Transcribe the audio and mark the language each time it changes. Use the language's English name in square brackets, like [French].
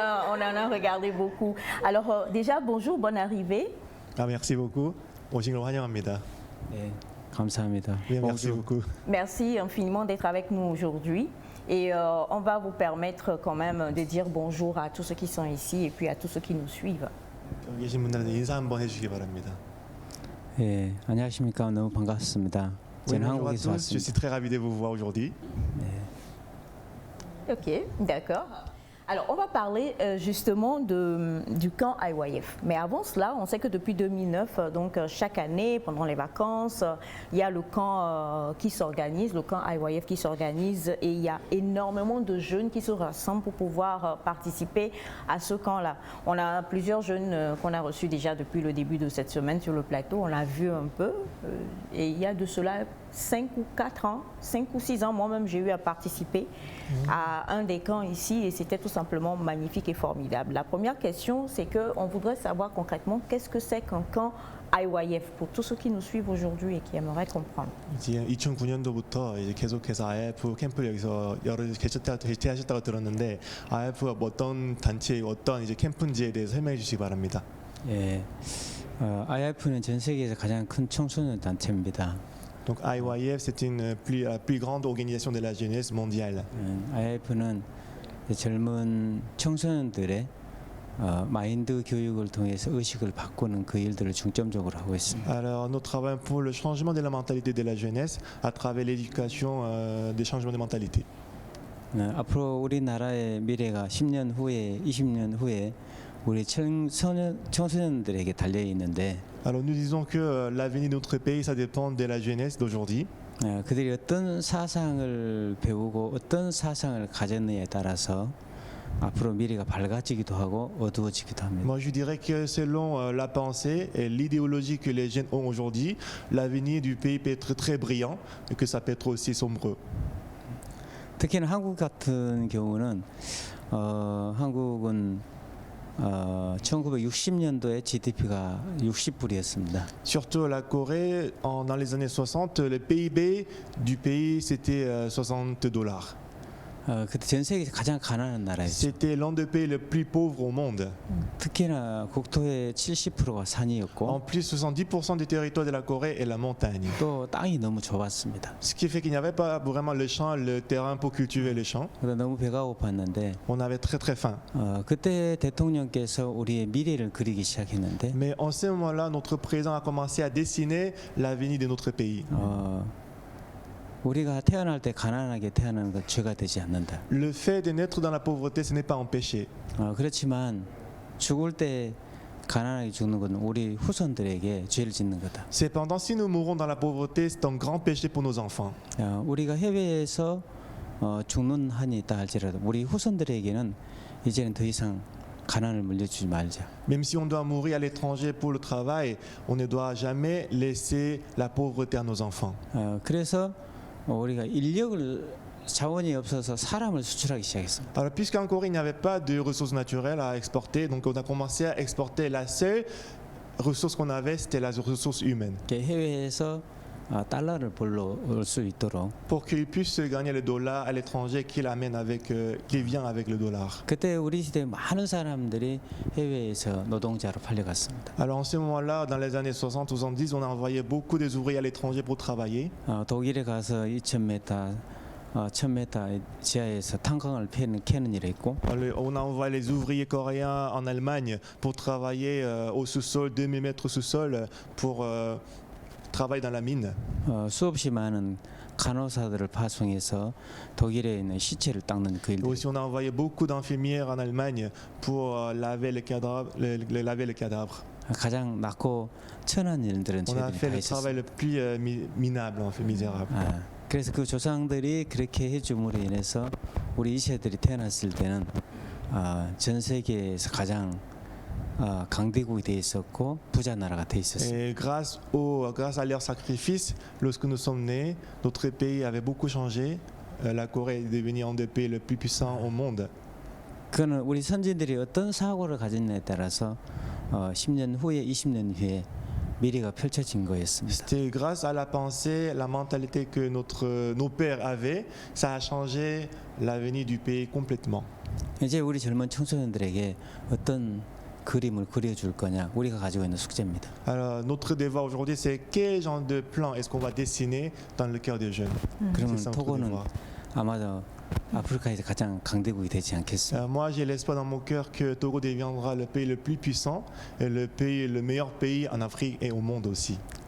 [French] On en a regardé beaucoup. Alors, déjà, bonjour, bonne arrivée. Ah, merci beaucoup. [Korean] 오신 환영합니다. 감사합니다. [French] Oui, merci beaucoup. Merci infiniment d'être avec nous aujourd'hui. Et on va vous permettre quand même de dire bonjour à tous ceux qui sont ici et puis à tous ceux qui nous suivent. [Korean] 여기 계신 분들한테 인사 한번 해주시기 바랍니다. 예, 안녕하십니까. 너무 반갑습니다. [French] Oui, [Korean] 저는 [French] bonjour à [Korean] 한국에서 [French] tous, je suis [Korean] 왔습니다. [French] très ravi de vous voir aujourd'hui. Ok, d'accord. Alors, on va parler justement du camp IYF. Mais avant cela, on sait que depuis 2009, donc chaque année, pendant les vacances, il y a le camp qui s'organise, le camp IYF qui s'organise, et il y a énormément de jeunes qui se rassemblent pour pouvoir participer à ce camp-là. On a plusieurs jeunes qu'on a reçus déjà depuis le début de cette semaine sur le plateau. On l'a vu un peu, et il y a de cela 5 ou 4 ans, 5 ou 6 ans, moi-même j'ai eu à participer à un des camps ici et c'était tout simplement magnifique et formidable. La première question, c'est qu'on voudrait savoir concrètement qu'est-ce que c'est qu'un camp IYF pour tous ceux qui nous suivent aujourd'hui et qui aimeraient comprendre. [Korean] 이제 2009년도부터 이제 계속해서 IF 캠프를 여기서 여러 개최하셨다고 들었는데 IF가 뭐 어떤 단체, 어떤 이제 캠프인지에 대해서 설명해 주시기 바랍니다. 예, IF는 전 세계에서 가장 큰 청소년 단체입니다. [French] Donc IYF, c'est la plus grande organisation de la jeunesse mondiale. [Korean] IF는 젊은 청소년들의 마인드 교육을 통해서 의식을 바꾸는 그 일들을 중점적으로 하고 있습니다. [French] Alors nous travaillons pour le changement de la mentalité de la jeunesse à travers l'éducation des changements de mentalité. [Korean] 앞으로 우리나라의 미래가 10년 후에, 20년 후에 우리 청소년들에게 달려 있는데. [French] Alors nous disons que l'avenir de notre pays, ça dépend de la jeunesse d'aujourd'hui. [Korean] 그들이 어떤 사상을 배우고 어떤 사상을 가졌느냐에 따라서 앞으로 미래가 밝아지기도 하고 어두워지기도 합니다. [French] Moi je dirais que selon la pensée et l'idéologie que les jeunes ont aujourd'hui, l'avenir du pays peut être très brillant et que ça peut être aussi sombreux. [Korean] 특히나 한국 같은 경우는 한국은 1960년도에 GDP가 60불이었습니다. [French] Surtout la Corée, dans les années 60, le PIB du pays c'était $60. [Korean] 그때 전 세계에서 가장 가난한 나라였죠. [French] C'était l'un des pays les plus pauvres au monde. [Korean] 특히나 국토의 70%가 산이었고. [French] En plus, 70% du territoire de la Corée est la montagne. [Korean] 또 땅이 너무 좁았습니다. [French] Ce qui fait qu'il n'y avait pas vraiment le champ, le terrain pour cultiver les champs. [Korean] 너무 배가 고팠는데. [French] On avait très très faim. [Korean] 그때 대통령께서 우리의 미래를 그리기 시작했는데. [French] Mais en ce moment-là, notre président a commencé à dessiner l'avenir de notre pays. [Korean] 우리가 태어날 때 가난하게 태어나는 건 죄가 되지 않는다. [French] Le fait de naître dans la pauvreté, ce n'est pas un péché. [Korean] 그렇지만 죽을 때 가난하게 죽는 건 우리 후손들에게 죄를 짓는 거다. [French] Cependant, si nous mourons dans la pauvreté, c'est un grand péché pour nos enfants. [Korean] 우리가 해외에서 죽는 한이 있다 할지라도 우리 후손들에게는 이제는 더 이상 가난을 물려주지 말자. [French] Même si on doit mourir à l'étranger pour le travail, on ne doit jamais laisser la pauvreté à nos enfants. [Korean] 그래서 우리가 인력을 자원이 없어서 사람을 수출하기 시작했습니다. [French] Alors, puisqu'en Corée il n'y avait pas de ressources naturelles à exporter, donc on a commencé à exporter la seule ressource qu'on avait, c'était la ressource humaine. [Korean] 해외에서 달러를 벌러 올 수 있도록. [French] Pour qu'il puisse gagner le dollar à l'étranger qu'il amène avec, qui vient avec le dollar. [Korean] 그때 우리 시대 많은 사람들이 해외에서 노동자로 팔려갔습니다. [French] Alors en ce moment-là, dans les années 60-70, on a envoyé beaucoup des ouvriers à l'étranger pour travailler. [Korean] 독일에 가서 2,000m 1000m 지하에서 탄광을 캐는 일이 있고. [French] On a envoyé les ouvriers coréens en Allemagne pour travailler au sous-sol, 2000 mètres sous-sol pour travailler dans la mine. [Korean] 수없이 많은 간호사들을 파송해서 독일에 있는 시체를 닦는 그 일. [French] Aussi, on a envoyé beaucoup d'infirmières en Allemagne pour laver les cadavres. [Korean] 가장 낮고 천한 일들은 [French] On a [Korean] 저희들이 [French] fait [Korean] 다 [French] le travail le plus minable, en fait, misérable. [Korean] 그래서 그 조상들이 그렇게 해줌으로 인해서 우리 이세들이 태어났을 때는 전 세계에서 가장 강대국이 돼 있었고 부자 나라가 돼 있었어요. [French] Et grâce à leur sacrifice, lorsque nous sommes nés, notre pays avait beaucoup changé. La Corée est devenue un des pays les plus puissants au monde. [Korean] 그거는 우리 선진들이 어떤 사고를 가졌냐에 따라서 10년 후에 20년 후에 미래가 펼쳐진 거였습니다. [French] C'était grâce à la pensée, la mentalité que nos pères avaient, ça a changé l'avenir du pays complètement. [Korean] 이제 우리 젊은 청소년들에게 어떤 그림을 그려줄 거냐 우리가 가지고 있는 숙제입니다. [French] Alors notre devoir aujourd'hui, c'est quel genre de plan est-ce qu'on va dessiner dans le cœur des jeunes. [Korean] 그러면 토고는 아마도 아프리카에서 가장 강대국이 되지 않겠어요? [French] Moi, j'ai l'espoir dans mon cœur que Togo deviendra le pays le plus puissant et le meilleur pays en Afrique et au monde aussi.